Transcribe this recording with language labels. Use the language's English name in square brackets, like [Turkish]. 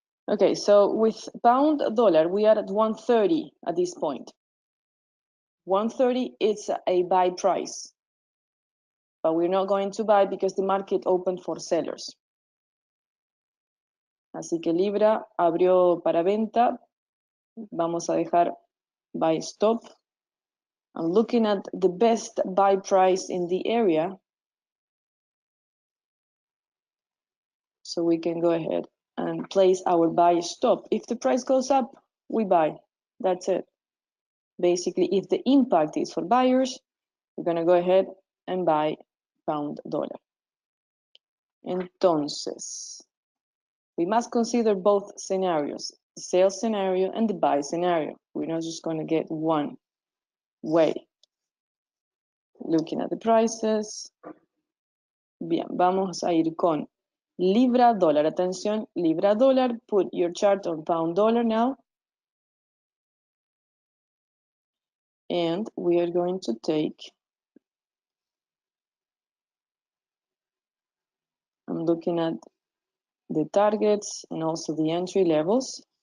[English] Okay, so with pound dollar, we are at 130 at this point. 130 is a buy price, but we're not going to buy because the market opened for sellers. [Spanish] Así que libra abrió para venta. Vamos a dejar buy stop. [English] I'm looking at the best buy price in the area. So we can go ahead and place our buy stop. If the price goes up, we buy. That's it. Basically, if the impact is for buyers, we're going to go ahead and buy pound dollar. Entonces, we must consider both scenarios, the sell scenario and the buy scenario. We're not just going to get one way. Looking at the prices. [Spanish] Bien, vamos a ir con libra dólar. Atención, libra dólar. [English] Put your chart on pound dollar now. And we are going to take, I'm looking at the targets and also the entry levels.